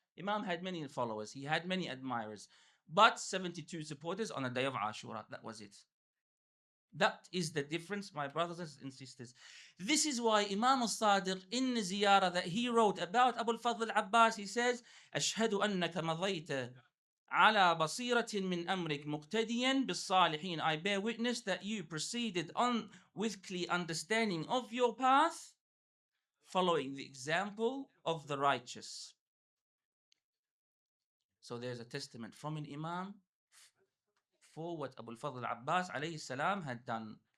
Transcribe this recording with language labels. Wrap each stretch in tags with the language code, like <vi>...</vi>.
<en>Imam had many followers, he had many admirers, but 72 supporters on the day of Ashura. That was it. That is the difference, my brothers and sisters. This is why Imam al-Sadiq in the ziyarah that he wrote about Abu al-Fadl al-Abbas, he says,</en> <ar>أشهد أنك مضيت على بصيرة من أمرك مقتديا بالصالحين.</ar> <en>I bear witness that you proceeded on with clear understanding of your path, following the example of the righteous. So there's a testament from an Imam for what Abu al-Fadl Abbas alayhi salam had done.</en>